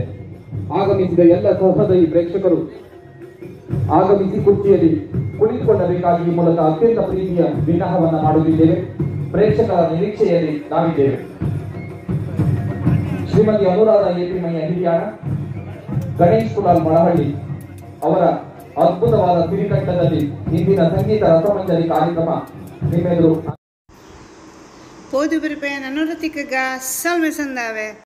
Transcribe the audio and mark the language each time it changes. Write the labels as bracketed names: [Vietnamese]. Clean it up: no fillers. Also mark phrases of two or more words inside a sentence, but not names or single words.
[Kannada] ಆಗಮಿಸಿದ ಎಲ್ಲ ಸಹೃದಯಿ ಪ್ರೇಕ್ಷಕರು ಆಗಮಿಸಿ ಕುರ್ಚಿಯಲ್ಲಿ ಕುಳಿತುಕೊಳ್ಳಬೇಕಾಗಿ ಈ ಮೂಲಕ ಅತ್ಯಂತ ಪ್ರೀತಿಯ ವಿನಹವನ್ನ ಮಾಡುತ್ತಿದ್ದೇವೆ. ಪ್ರೇಕ್ಷಕರ ನಿರೀಕ್ಷೆಯಲ್ಲಿ ನಾವಿದ್ದೇವೆ. ಶ್ರೀಮತಿ ಅನುರಾಧ ಏಪಿಮಯ್ಯ ಹಿರಿಯಾಣ, ಗಣೇಶ್ ಕುಲಾಲ್ ಮಳಹಳ್ಳಿ ಅವರ ಅದ್ಭುತವಾದ ಸಿರಿಕಂಠದಲ್ಲಿ ಇಂದಿನ ಸಂಗೀತ ರಸಮಂಜರಿ ಕಾರ್ಯಕ್ರಮ ನಿಮ್ಮೆದುರು [Tulu] ಪೋದು ಬಿರುಪೆ ನನ್ನೂರ ತಿಕ್ಕಗ ಸಲ್ಮೆ ಸಂದಾವೆ.